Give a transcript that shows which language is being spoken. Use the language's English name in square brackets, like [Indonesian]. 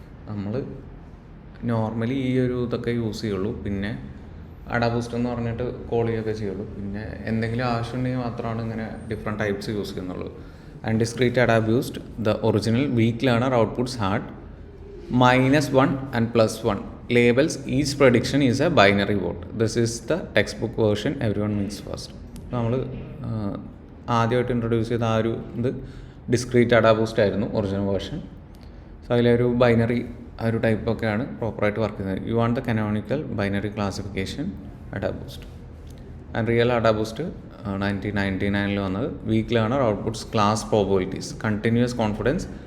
[Malayalam] നമ്മൾ നോർമലി ഈ ഒരു ഇതൊക്കെ യൂസ് ചെയ്യുള്ളൂ. പിന്നെ അഡാബൂസ്റ്റ് എന്ന് പറഞ്ഞിട്ട് കോൾ ചെയ്യുകയൊക്കെ ചെയ്യുള്ളൂ. പിന്നെ എന്തെങ്കിലും ആവശ്യമുണ്ടെങ്കിൽ മാത്രമാണ് ഇങ്ങനെ ഡിഫറെൻറ്റ് ടൈപ്സ് യൂസ് ചെയ്യുന്നുള്ളൂ. [English] And discrete AdaBoost, the original weak learner outputs had -1 and +1 labels. Each prediction is a binary vote. This is the textbook version everyone meets first. [Malayalam] നമ്മൾ ആദ്യമായിട്ട് ഇൻട്രൊഡ്യൂസ് ചെയ്ത ആ ഒരു ഇത് ഡിസ്ക്രീറ്റ് അഡാബൂസ്റ്റ് ആയിരുന്നു ഒറിജിനൽ വേർഷൻ. സോ അതിലൊരു binary ആ ഒരു ടൈപ്പൊക്കെയാണ് പ്രോപ്പറായിട്ട് വർക്ക് ചെയ്യുന്നത്. [English] You want the canonical binary classification AdaBoost. And real AdaBoost 1999 വന്നത്. Weak learner outputs class probabilities, continuous confidence.